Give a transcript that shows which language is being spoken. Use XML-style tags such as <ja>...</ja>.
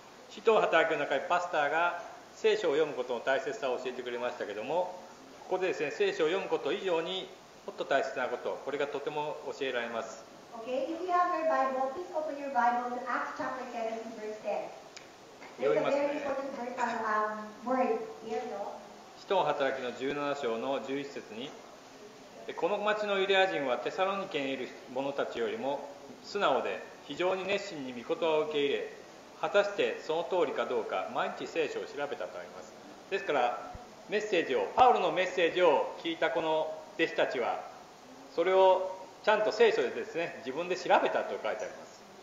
<ja>使徒の働きの中でパスターが聖書を読むことの大切さを教えてくれましたけども、ここでですね、聖書を読むこと以上にもっと大切なこと、これがとても教えられます。</ja> <en>Okay, if you have your Bible, please open your Bible to Acts chapter 17, verse 10. There's a very important word here, no?</en> <ja>使徒の働きの17章の11節に、この町のユダヤ人はテサロニケにいる者たちよりも素直で非常に熱心に御言葉を受け入れ、果たしてその通りかどうか毎日聖書を調べたとあります。ですからメッセージを、パウロのメッセージを聞いたこの弟子たちはそれをちゃんと聖書でですね、自分で調べたと書いてあります。</ja>